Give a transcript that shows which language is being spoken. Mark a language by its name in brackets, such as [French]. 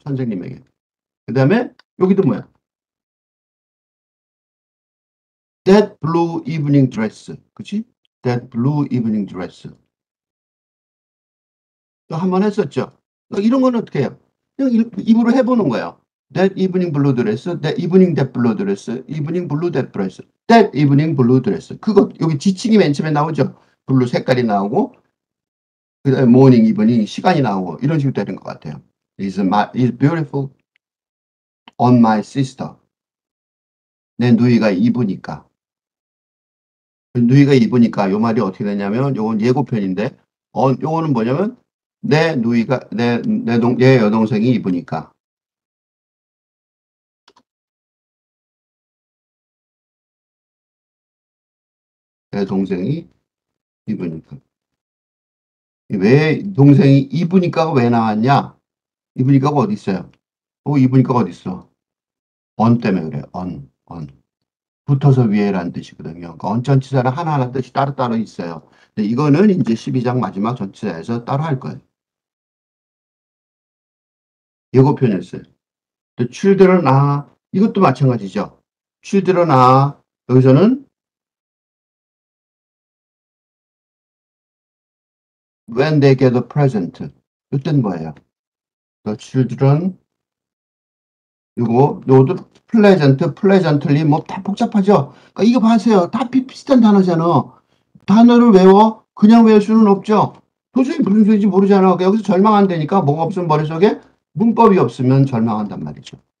[Korean] 선생님에게. 그 다음에 여기도 뭐야? [English] That blue evening dress. [Korean] 그치? [English] That blue evening dress. [Korean] 또 한 번 했었죠. 이런 건 어떻게 해요? 그냥 입으로 해보는 거예요. [English] That evening blue dress, that evening that blue dress, evening blue that dress, that evening blue dress. [Korean] 그거 여기 지칭이 맨 처음에 나오죠. 블루 색깔이 나오고 그다음에 morning, evening 시간이 나오고 이런 식으로 되는 것 같아요. [English] Is beautiful on my sister. [Korean] 내 누이가 입으니까. 누이가 입으니까 요 말이 어떻게 되냐면 요건 예고편인데 요거는 뭐냐면 내 누이가 내 여동생이 입으니까. 내 동생이 입으니까. 왜 동생이 입으니까가 왜 나왔냐? 입으니까가 어디 있어요? 입으니까가 어디 있어? 언 때문에 그래. 언. 붙어서 위에라는 뜻이거든요. 그러니까 언전치사는 하나하나 뜻이 따로따로 있어요. 근데 이거는 이제 12장 마지막 전치사에서 따로 할 거예요. 예고편이었어요. [English] The children are [Korean] 이것도 마찬가지죠. [English] children are [Korean] 여기서는 [English] when they get a present. [Korean] 이때는 뭐예요? The children 요것도 pleasantly 뭐 다 복잡하죠. 그러니까 이거 봐세요. 다 비슷한 단어잖아. 단어를 외워? 그냥 외울 수는 없죠. 도저히 무슨 소리인지 모르잖아. 그러니까 여기서 절망한다니까 뭐가 없으면 머릿속에 문법이 없으면 절망한단 말이죠.